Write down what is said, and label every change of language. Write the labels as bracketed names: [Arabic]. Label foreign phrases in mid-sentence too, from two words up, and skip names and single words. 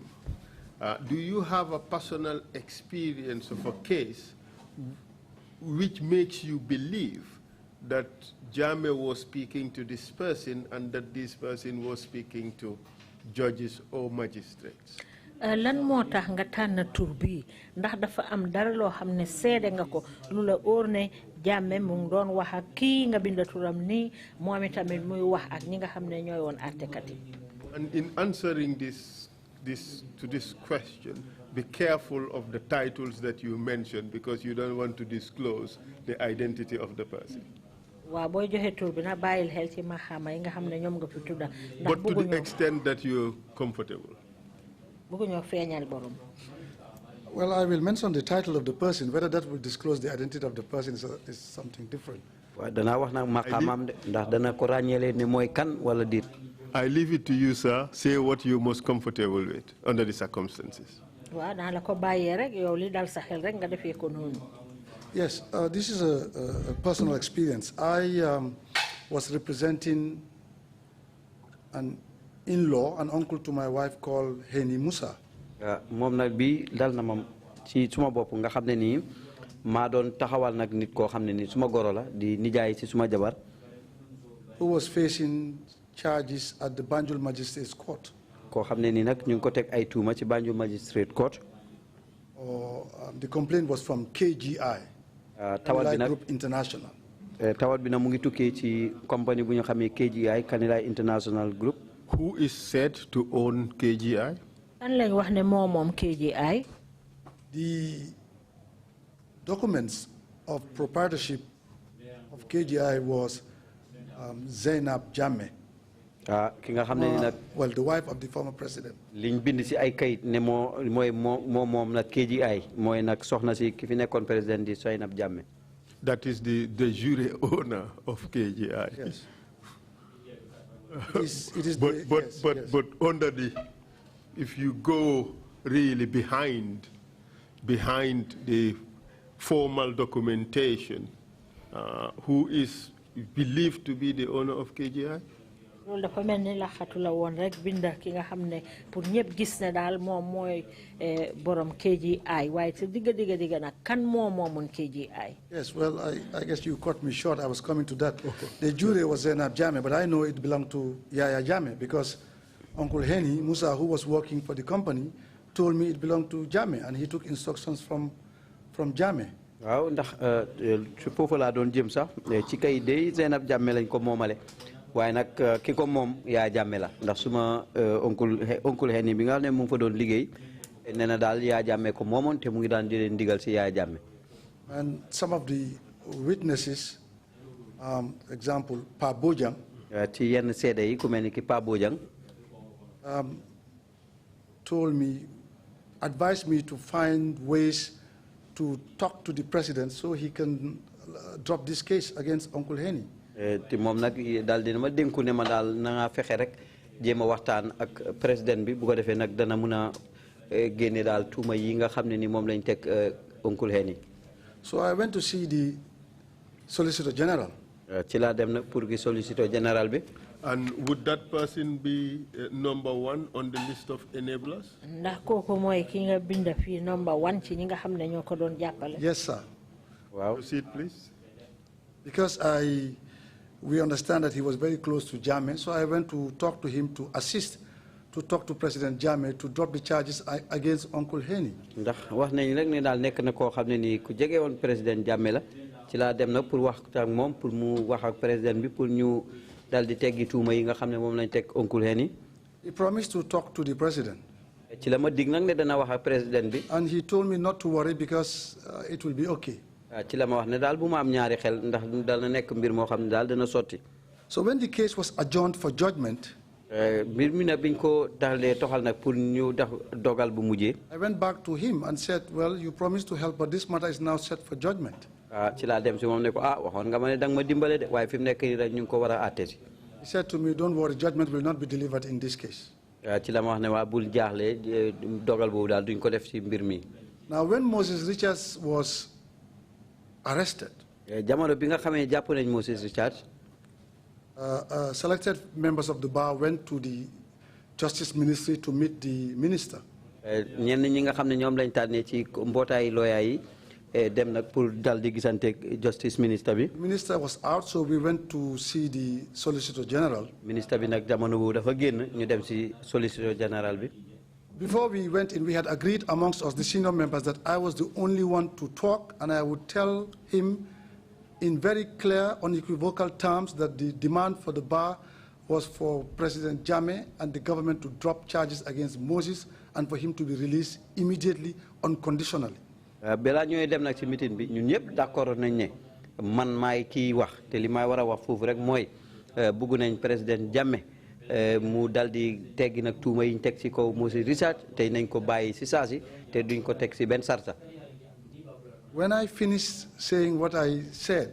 [English] Do you have a personal experience of a case which makes you believe that Jammeh was speaking to this person and that this person was speaking to judges or magistrates? [Wolof] Lan moo tax nga tànn tur bi ndax dafa am dara loo xam ne seede nga ko lu la óor ne Jammeh mu ngi doon wax ak kii nga binda turam nii moom itamit muy wax ak ñi nga xam ne ñooy woon àttekat yi. [English] And in answering this question, be careful of the titles that you mention because you don't want to disclose the identity of the person. [Wolof] Waaw booy joxe tur bi na bàyyil xel ci maxaama yi nga xam ne ñoom nga fi tudda. [English] But to the extent that you're comfortable. Well, I will mention the title of the person. Whether that will disclose the identity of the person is something different. I leave it to you, sir. Say what you're most comfortable with under the circumstances. Yes, this is a personal experience. I was representing an in-law, an uncle to my wife called Heni Musa. [Wolof] Mom nak bi dal na mom ci suma bop nga xamne ni ma don taxawal nak nit ko xamne ni suma goro la di nijaay ci suma jabar, [English] who was facing charges at the Banjul Magistrates Court. [Wolof] Ko xamne ni nak ñu ko tek ay tuuma ci Banjul Magistrate Court. [English] The complaint was from KGI, Kanilai Group International. [Wolof] Tawat bi na mu ngi tuké ci compagnie bu ñu xamé KGI, Kanilai International Group. [English] Who is said to own KGI? KGI? The documents of proprietorship of KGI was Zainab Jammeh. Well, the wife of the former president. That is the de jure owner of KGI. Yes. But under the, if you go really behind the formal documentation, who is believed to be the owner of KGI? [Wolof] Dafa melni la xatula won rek binda ki nga xamne pour ñepp gis ne dal mom moy borom KGI waye ci diga nak kan momon KGI. [English] Yes, well, I guess you cut me short. I was coming to that. The jury was Zainab Jammeh, but I know it belonged to Yaya Jammeh because Uncle Heni Musa, who was working for the company, told me it belonged to Jammeh, and he took instructions from Jammeh. [Wolof] Waaw ndax ci fofu la doon jëm sax ci kay dey Zainab Jammeh lañ ko momale. Waaye nag ki ko moom Yaya Jammeh la ndax suma oncle Henny bi nga xam ne mu ngi fa doon liggéey nee na daal Yaya Jammeh ko moomoon te mu ngi daan di leen digal si Yaya Jammeh. [English] And some of the witnesses, example Pa Bojang, [Wolof] ci yenn seede yi ku mel ni ki Pa Bojang [English] told me, advised me to find ways to talk to the president so he can drop this case against Uncle Henny. [Wolof] te moom nag daal dina ma dénku ne ma daal na nga fexe rek jéem a waxtaan ak président bi bu ko defee nag dana mun a génne daal tuuma yi nga xam ne ni moom lañ teg Uncle Henny. [English] So I went to see the Solicitor General. [Wolof] ci laa dem nag pour gi [English] Solicitor General [Wolof] bi. [English] And would that person be number 1 on the list of enablers? [Wolof] Ndax kooku mooy ki nga binda fii number 1 ci ñi nga xam ne ñoo ko doon jàppale. [English] Yes, sir. Wow. Proceed, please. Because we understand that he was very close to Jammeh, so I went to talk to him to assist, to talk to President Jammeh to drop the charges against Uncle Henny. [Wolof] Ndax wax nañ rek ne daal nekk na koo xam ne nii ku jege woon président Jammeh la ci laa dem nag pour wax ak moom pour mu wax ak président bi pour ñu daal di teggi tuuma yi nga xam ne moom lañ teg Uncle Henny. [English] He promised to talk to the president. [Wolof] ci la ma dig nag ne dana wax ak président bi. [English] And he told me not to worry because it will be okay. [Wolof] ci la ma wax ne daal bu ma am ñaari xel ndax dana nekk mbir moo xam ne daal dana sotti. [English] So when the case was adjourned for judgment, [Wolof] mbir mi nag biñ ko dalee toxal nag pour ñu def dogal bu mujjee. [English] I went back to him and said, well, you promised to help, but this matter is now set for judgment. [Wolof] ci laa dem si moom ne ko waxoon nga ma ne danga ma dimbale de waaye fi mu nekk nii rek ñu ngi ko war a àtte si. [English] He said to me, don't worry, judgment will not be delivered in this case. [Wolof] ci la ma wax ne waa bul jaaxle dogal boobu daal duñ ko def si mbir mi. [English] Now when Moses Richards was arrested, [Wolof] jamono bi nga xamee jàpp nañ Moses Richards, [English] selected members of the bar went to the Justice Ministry to meet the minister. [Wolof] ñenn ñi nga xam ne ñoom lañ tànnee ci mbootaayu lawyer yi dem nag pour dal di gisante [English] justice minister [Wolof] bi. [English] Minister was out, so we went to see the Solicitor General. [Wolof] Minister bi nag jamono bu dafa génn ñu dem si [English] Solicitor General [Wolof] bi. [English] Before we went in, we had agreed amongst us, the senior members, that I was the only one to talk, and I would tell him in very clear, unequivocal terms that the demand for the bar was for President Jammeh and the government to drop charges against Moses and for him to be released immediately, unconditionally. [Wolof] Bela ñooy dem nag ci meeting bi ñun ñëpp d'accord nañ ne man maay kii wax te li may war a wax foofu rek mooy bugg nañ président Jammeh mu dal di teggi nag tuuma yi ñu teg ci kaw Moses Richard te nañ ko bàyyi ci saasi te duñ ko teg ci benn sarta. [English] When I finished saying what I said,